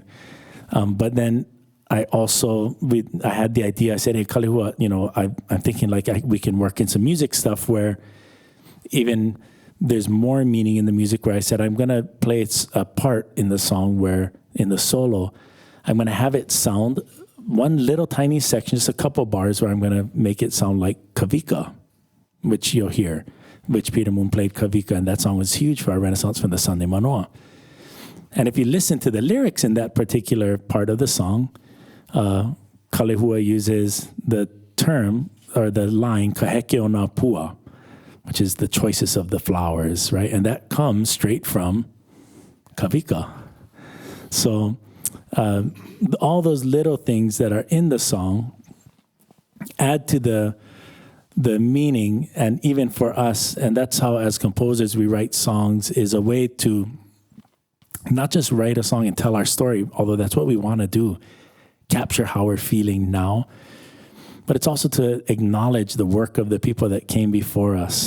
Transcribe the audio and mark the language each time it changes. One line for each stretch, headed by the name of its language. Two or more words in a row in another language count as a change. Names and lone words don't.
English: But then I had the idea, I said, hey, Kalehua, I'm thinking like we can work in some music stuff where even there's more meaning in the music, where I said, I'm going to play a part in the song where in the solo, I'm going to have it sound one little tiny section, just a couple bars where I'm going to make it sound like Kavika, which you'll hear, which Peter Moon played Kavika, and that song was huge for our Renaissance from the Sande Manoa. And if you listen to the lyrics in that particular part of the song, Kalehua uses the term or the line
Hawaiian: kaheke o nā pua,
English: which is the choicest of the flowers, right? And that comes straight from Kavika. So all those little things that are in the song add to the meaning, and even for us, and that's how as composers we write songs, is a way to not just write a song and tell our story, although that's what we want to do, capture how we're feeling now, but it's also to acknowledge the work of the people that came before us.